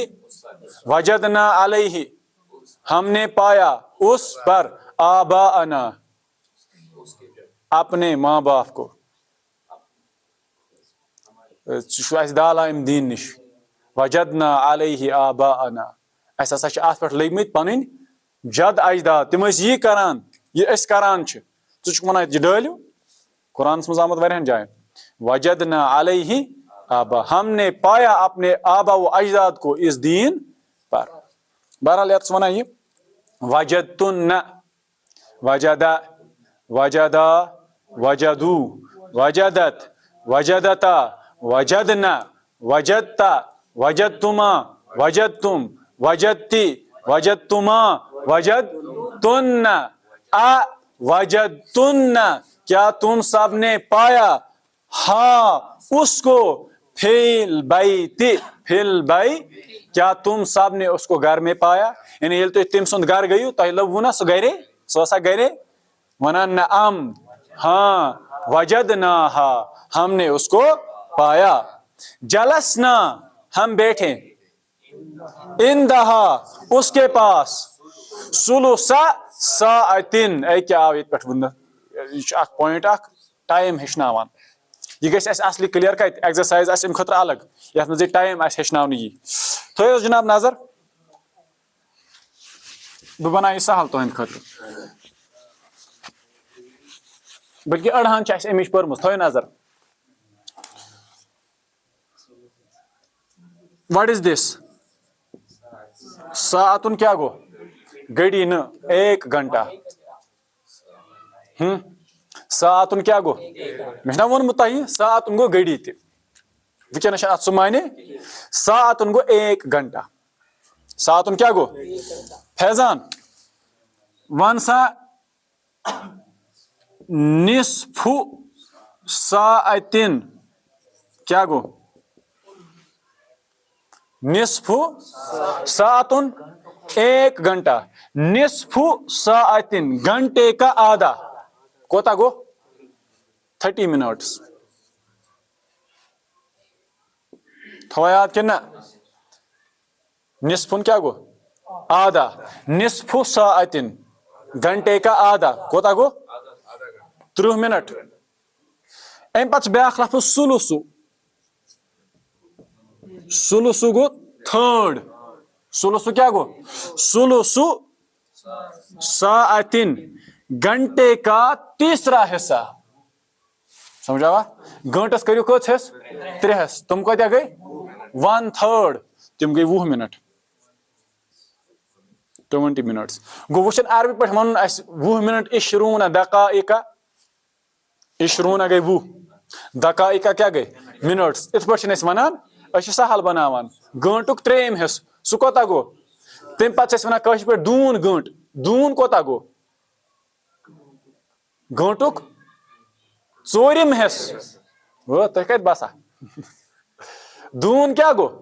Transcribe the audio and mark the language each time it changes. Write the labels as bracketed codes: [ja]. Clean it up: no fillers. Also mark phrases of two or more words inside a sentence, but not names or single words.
[ar] وجدنا علیہ، [ur] ہم نے پایا اس پر. آباءنا، اپنے ماں باپ کو. [ks] دال ام دین نش. [ar] وجدنا علیہ آباءنا، [ks] اس ہسا چھ ات پہ لگمت پن جد اجداد، تم یہ کران یہ اس کران چھ. ژٕ ونان یہ ڈالو؟ قرآنس مز آمد واریاہن جائن. [ar] وجدنا علیہ آبا، [ur] ہم نے پایا اپنے آبا و اجداد کو اس دین پر. [ks] بہرحال یت ونان یہ وجدتن، [ar] وجدا، وجدا، وجدو، وجدت، وجدتا، وجدنا، وجدتا، وجدتما، وجدتم، وجدتی، وجدتما، وجدتن. وجدتن، [ur] کیا تم سب نے پایا؟ ہاں اس کو. [ar] فی البیت، فی البیت، [ur] کیا تم سب نے اس کو گھر میں پایا؟ [ks] یعنی یل تھی تم سند گھر گیو تہ لبو نا سہ گرے، سہ سا گرے. ونان نعم، [ar] ہاں. وجدناہا، [ur] ہم نے اس کو پایا. [ar] جلسنا، [ur] ہم بیٹھے. [ar] اندہا، [ur] اس کے پاس. [ar] ثلث ساعتن، [ks] اے کیا آو یت پہ یہ [en] one point one time [ks] ہچناوان. یہ گژھِ اسہِ اصلی [en] clear kite exercise [ks] آسہِ امہِ خٲطرٕ الگ یتھ منٛز یہِ ٹایم آسہِ ہیٚچھناونہٕ یی. تھٲیِو جناب نظر، بہٕ بناو یہِ سہل تُہنٛدِ خٲطرٕ، بلکہِ أڑہان چھِ اَسہِ اَمِچ پٔرمٕژ. تھٲیِو نظر. [en] what is this? [ks] ساعتن کیا گو؟ [ur] گھڑی نہ، ایک گھنٹہ. [ks] ساعتن کیا گو؟ مےٚ چھُنا ووٚنمُت تۄہہِ ساعتن گوٚو گھڑی تہِ. وٕنکیٚنس چھُ اتھ سُہ معنی. ساعتن گوٚو [ur] ایک گھنٹہ. [ks] ساعتن کیا گوٚو؟ فیضان ون سا نصف ساعتن کیا گو؟ [ar] نصف ساعتن [ur] ایک گھنٹہ. [ar] نصف ساعتن [ur] گھنٹے کا آدھا [ks] کوتا گو؟ 30 منٹس. تھوڑا یاد کہ نہ؟ نصفن کیا گو؟ آدھا. [ar] نصف ساعتن [ur] گھنٹے کا آدھا [ks] کوتا گو؟ 30 منٹ. ام پتہ بیاکھ لفظ سلسو. سلسو گو تھرڈ. سلسو کیا گو؟ [ar] سلسو ساعتن [ur] گھنٹے کا تیسرا حصہ. [ks] سمجھاوا؟ گھنٹس کریو کت حص؟ 3 حص. تم کتیا گئی؟ 1/3. تم گئی 20 منٹ. 20 منٹس. گو وچن عربی پہ ون 20 منٹ [ar] اشرون دقائقہ. [ks] اشرون گئی 20. دقائقہ کیا گئی؟ منٹس. ات پہ ونان اس سہل بناوان گھنٹک 3 حص. سہ کوتا گو؟ تم پتہ ونان کٲشر پہ دوٗن گھنٹ. دوٗن کوتا گو؟ گھنٹک 4 حص. تہ کت باسا؟ دوٗن کیا گو؟